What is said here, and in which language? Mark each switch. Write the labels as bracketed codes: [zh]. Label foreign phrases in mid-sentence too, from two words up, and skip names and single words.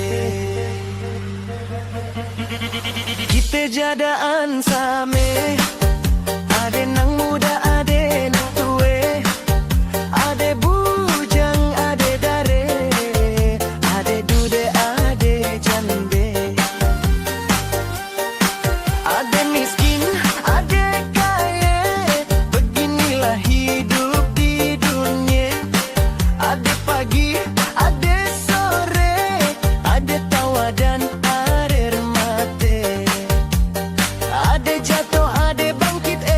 [ms] Kita jadaan same, ade nang muda, ade nang tue, ade bujang, ade dare, ade dude, ade jande, ade miskin, ade kaya. [id] Beginilah hidup di dunia. Ada pagi, ada sore, ada tawa dan air mata, ada jatuh, ada bangkit.